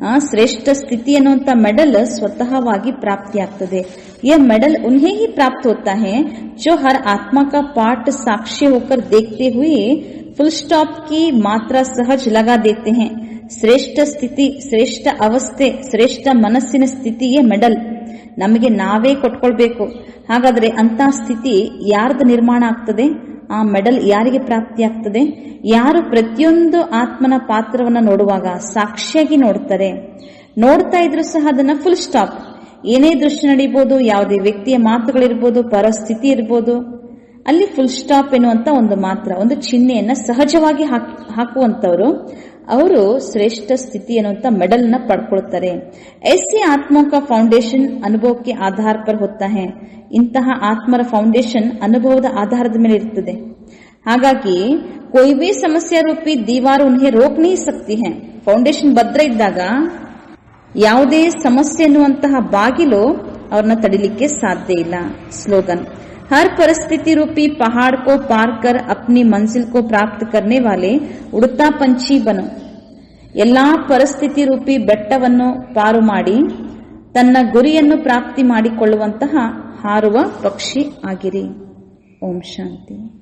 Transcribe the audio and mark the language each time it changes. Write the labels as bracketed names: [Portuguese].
[Kannada] ಶ್ರೇಷ್ಠ ಸ್ಥಿತಿ ಅನ್ನುವಂತ ಮೆಡಲ್ ಸ್ವತಃವಾಗಿ ಪ್ರಾಪ್ತಿಯಾಗ್ತದೆ. [Hindi] यह मेडल उन्हें ही प्राप्त होता है जो हर आत्मा का पाठ साक्षी होकर देखते हुए फुल स्टॉप की मात्रा सहज लगा देते हैं. [Kannada] ಶ್ರೇಷ್ಠ ಸ್ಥಿತಿ, ಶ್ರೇಷ್ಠ ಅವಸ್ಥೆ, ಶ್ರೇಷ್ಠ ಮನಸ್ಸಿನ ಸ್ಥಿತಿಯೇ ಮೆಡಲ್ ನಮಗೆ ನಾವೇ ಕೊಟ್ಕೊಳ್ಬೇಕು. ಹಾಗಾದ್ರೆ ಅಂತ ಸ್ಥಿತಿ ಯಾರ್ದು ನಿರ್ಮಾಣ ಆಗ್ತದೆ? ಆ ಮೆಡಲ್ ಯಾರಿಗೆ ಪ್ರಾಪ್ತಿಯಾಗ್ತದೆ? ಯಾರು ಪ್ರತಿಯೊಂದು ಆತ್ಮನ ಪಾತ್ರವನ್ನ ನೋಡುವಾಗ ಸಾಕ್ಷಿಯಾಗಿ ನೋಡ್ತಾರೆ. ನೋಡ್ತಾ ಇದ್ರು ಸಹ ಅದನ್ನ ಫುಲ್ ಸ್ಟಾಪ್, ಏನೇ ದೃಶ್ಯ ನಡೀಬಹುದು, ಯಾವುದೇ ವ್ಯಕ್ತಿಯ ಮಾತುಗಳಿರ್ಬೋದು, ಪರಿಸ್ಥಿತಿ ಇರ್ಬೋದು, ಅಲ್ಲಿ ಫುಲ್ ಸ್ಟಾಪ್ ಎನ್ನುವಂತ ಒಂದು ಮಾತ್ರ, ಒಂದು ಚಿಹ್ನೆಯನ್ನ ಸಹಜವಾಗಿ ಹಾಕುವಂತವರು ಅವರು ಶ್ರೇಷ್ಠ ಸ್ಥಿತಿ ಎನ್ನುವಂತ ಮೆಡಲ್ ನ ಪಡ್ಕೊಳ್ತಾರೆ. [Hindi] ऐसे आत्माओं का फाउंडेशन अनुभव के आधार पर होता है. [Kannada] ಇಂತಹ ಆತ್ಮರ ಫೌಂಡೇಶನ್ ಅನುಭವದ ಆಧಾರದ ಮೇಲೆ ಇರ್ತದೆ. ಹಾಗಾಗಿ [Hindi] कोई भी समस्या रूपी दीवार उन्हें रोक नहीं सकती है. [Kannada] ಫೌಂಡೇಶನ್ ಭದ್ರ ಇದ್ದಾಗ ಯಾವುದೇ ಸಮಸ್ಯೆ ಎನ್ನುವಂತಹ ಬಾಗಿಲು ಅವ್ರನ್ನ ತಡಿಲಿಕ್ಕೆ ಸಾಧ್ಯ ಇಲ್ಲ. [Hindi] ಸ್ಲೋಗನ್, हर परिस्थिति रूपी पहाड़ को पार कर अपनी मंजिल को प्राप्त करने वाले उड़ता पंछी बनो. [Kannada] ಎಲ್ಲಾ ಪರಿಸ್ಥಿತಿ ರೂಪಿ ಬೆಟ್ಟವನ್ನು ಪಾರು ಮಾಡಿ ತನ್ನ ಗುರಿಯನ್ನು ಪ್ರಾಪ್ತಿ ಮಾಡಿಕೊಳ್ಳುವಂತಹ ಹಾರುವ ಪಕ್ಷಿ ಆಗಿರಿ. ಓಂ ಶಾಂತಿ.